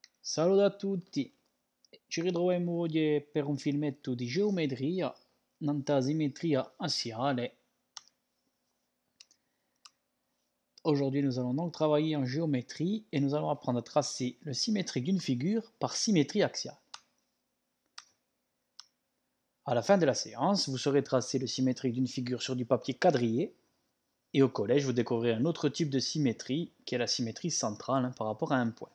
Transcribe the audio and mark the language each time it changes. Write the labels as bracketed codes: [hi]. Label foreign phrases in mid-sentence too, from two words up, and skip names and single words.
[it] Saluto a tutti, ci ritroviamo oggi per un filmetto di geometria, nella simmetria assiale. [fr] Aujourd'hui, nous allons donc travailler en géométrie et nous allons apprendre à tracer le symétrique d'une figure par symétrie axiale. À la fin de la séance, vous saurez tracer le symétrique d'une figure sur du papier quadrillé et au collège, vous découvrirez un autre type de symétrie qui est la symétrie centrale par rapport à un point.